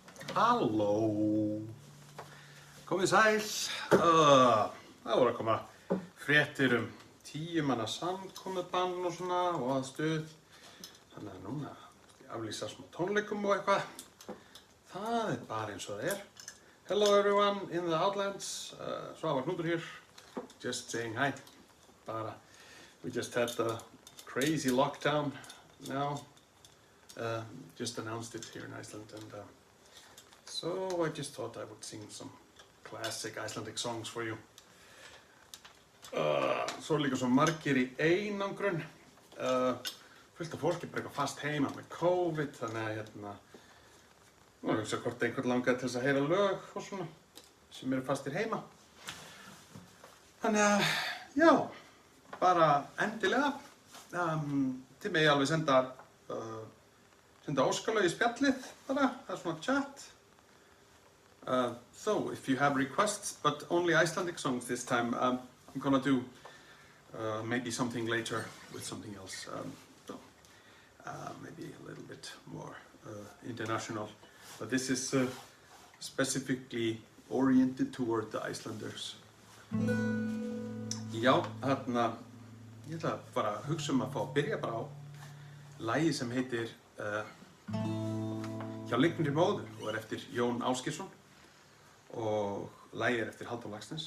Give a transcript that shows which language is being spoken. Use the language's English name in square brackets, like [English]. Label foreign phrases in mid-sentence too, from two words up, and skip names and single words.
[Icelandic] Halló, komið sæl. Það voru að koma fréttir 10 manna samkomubann og svona og aðstuð. Þannig að núna aflýsa smá tónleikum og eitthvað. Það bara eins og það [English] Hello everyone in the Outlands. Svavar Knútur here. Just saying hi. We just had a crazy lockdown now. Just announced it here in Iceland, and so I just thought I would sing some classic Icelandic songs for you. [Icelandic] Svo líka svo margir í einangrun. Fullt af fólki bara eitthvað fast heima með COVID, þannig að nú hugsa hvort einhvern langaði til þess að heyra lög og svona sem eru fastir heima. Þannig að já, bara endilega. Þið megi alveg senda óskalög í spjallið bara, það svona chat. [English] So if you have requests, but only Icelandic songs this time, I'm gonna do maybe something later with something else. Maybe a little bit more international. But this is specifically oriented toward the Icelanders. [Icelandic] Já, ég ætla bara að hugsa að fá að byrja bara á lagi sem heitir Hjá lygnri móður og eftir Jón Ásgeirsson og lagið eftir Halldór Laxness.